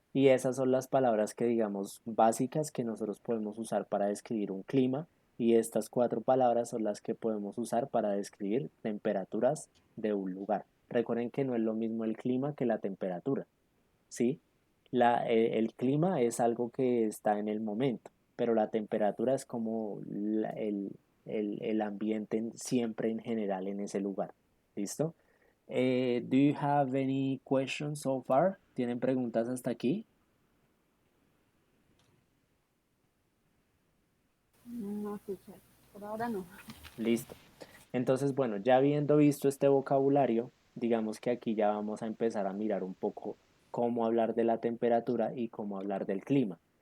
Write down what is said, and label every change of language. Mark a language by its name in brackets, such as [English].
[Spanish] Y esas son las palabras que digamos básicas que nosotros podemos usar para describir un clima, y estas cuatro palabras son las que podemos usar para describir temperaturas de un lugar. Recuerden que no es lo mismo el clima que la temperatura, ¿sí? El clima es algo que está en el momento, pero la temperatura es como el ambiente siempre en general en ese lugar. ¿Listo? [English] Do you have any questions so far? [Spanish] ¿Tienen preguntas hasta aquí? No, teacher, por ahora no. Listo. Entonces, bueno, ya habiendo visto este vocabulario, digamos que aquí ya vamos a empezar a mirar un poco cómo hablar de la temperatura y cómo hablar del clima.